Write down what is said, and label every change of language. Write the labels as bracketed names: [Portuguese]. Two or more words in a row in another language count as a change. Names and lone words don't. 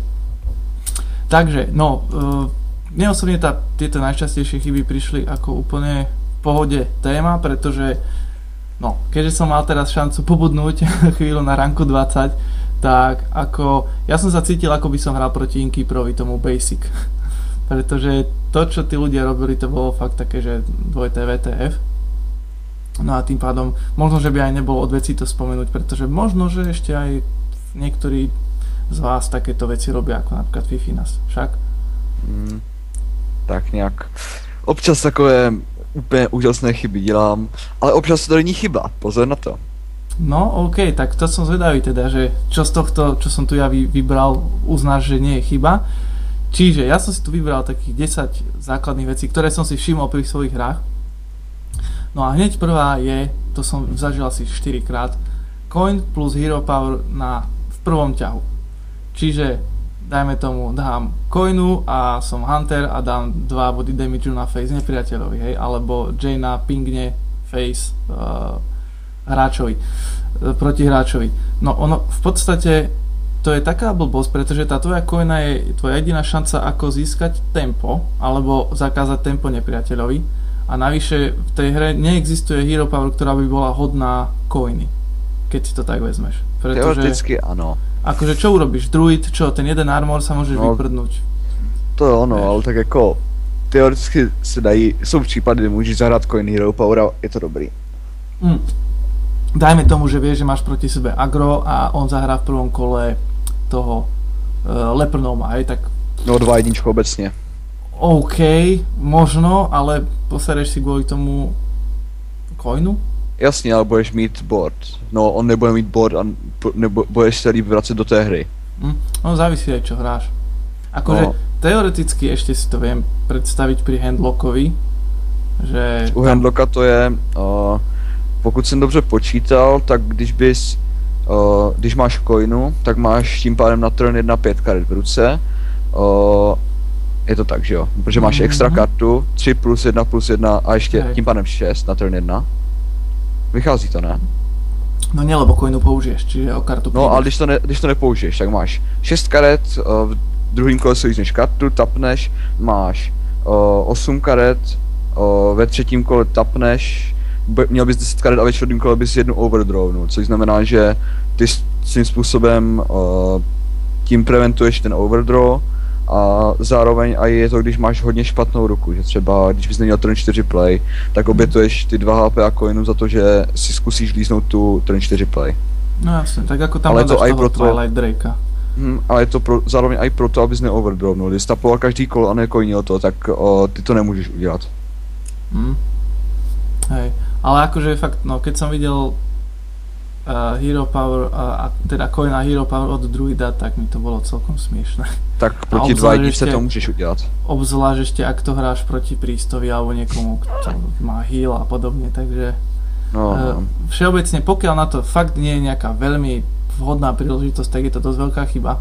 [Slovak] Takže, no, mne osobne tieto najčastejšie chyby prišli ako úplne v pohode téma, pretože no, keďže som mal teraz šancu pobudnúť chvíľu na ranku 20, tak ako, ja som sa cítil, ako by som hral proti Inkeeperovi, tomu Basic. Pretože to, čo tí ľudia robili, to bolo fakt také, že dvojité VTF. No a tým pádom, možno, že by aj nebolo od veci to spomenúť, pretože možno, že ešte aj niektorí z vás takéto veci robia, ako napríklad Fifinas, však? [Czech] Tak nějak. Občas takové úplně úžasné chyby dělám, ale občas to není chyba, pozor na to. [Slovak] No OK, tak to som zvedavý teda, že čo z tohto, čo som tu ja vybral, uznáš, že nie je chyba. Čiže ja som si tu vybral takých 10 základných vecí, ktoré som si všimol pri svojich hrách. No a hneď prvá je, to som zažil asi 4 krát, [English] coin plus hero power [Slovak] v prvom ťahu. Čiže dajme tomu, dám coinu a som hunter a dám 2 [English] body damage [Slovak] na face nepriateľovi, hej, alebo Jaina pingne face hráčovi, proti hráčovi. No ono v podstate to je taká blbosť, pretože tá tvoja coina je tvoja jediná šanca, ako získať tempo alebo zakázať tempo nepriateľovi a navyše v tej hre neexistuje [English] hero power, [Slovak] ktorá by bola hodná coiny, keď si to tak vezmeš. Teoreticky áno. Akože čo urobíš? Druid, čo? Ten jeden armor sa môžeš vyprdnúť. [Czech] To je ono, ale tak jako teoreticky se dají, jsou případy, kde můžeš zahrát [English] coin hero power [Czech] a je to dobrý. [Slovak] Dajme tomu, že vieš, že máš proti sebe agro a on zahrá v prvom kole toho Leprnoma, hej, tak... No 2-1 obecne. OK, možno, ale posereš si kvôli tomu coinu? [Czech] Jasně, ale budeš mít board. No, on nebude mít board a budeš se líp vracet do té hry. No, [Slovak] závisí aj čo hráš. Akože teoreticky ešte si to viem predstaviť pri handlockovi, že... U handlocka to je... [Czech] pokud jsem dobře počítal, tak když máš coinu, tak máš tím pádem na turn 1 5 karet v ruce. Je to tak, že jo? Protože máš extra kartu, 3 plus 1 a ještě tím pádem 6 na turn 1. Vychází to, ne? [Slovak] No nie, lebo coinu použiješ, čiže o kartu prídeš. [Czech] No ale když to nepoužiješ, tak máš 6 karet, v druhém kole si jízneš kartu, tapneš, máš 8 karet, ve třetím kole tapneš, měl bys 10 karet a ve čtvrtém kole bys jednu overdrawnul, což znamená, že ty svým způsobem tím preventuješ ten overdraw a zároveň i je to, když máš hodně špatnou ruku, že třeba když bys neměl [English] turn 4 play, [Czech] tak obětuješ ty 2 HP a coinu za to, že si zkusíš líznout tu [English] turn 4 play. [Slovak] No jasne, tak ako tam máš toho Twilight Drakea. [Czech] Ale je to zároveň i proto, abys neoverdrawnul. Když tapoval každý kol a necoinil to, tak ty to nemůžeš udělat. [Slovak] Hej, ale akože fakt, no keď som videl [English] Hero Power, [Slovak] teda coin na [English] Hero Power [Slovak] od druida, tak mi to bolo celkom smiešné. [Czech] Tak proti 2 jedničce to můžeš udělat. [Slovak] Obzvlášť ešte, ak to hráš proti prístovi alebo niekomu, kto má heal a podobne, takže všeobecne, pokiaľ na to fakt nie je nejaká veľmi vhodná príležitosť, tak je to dosť veľká chyba.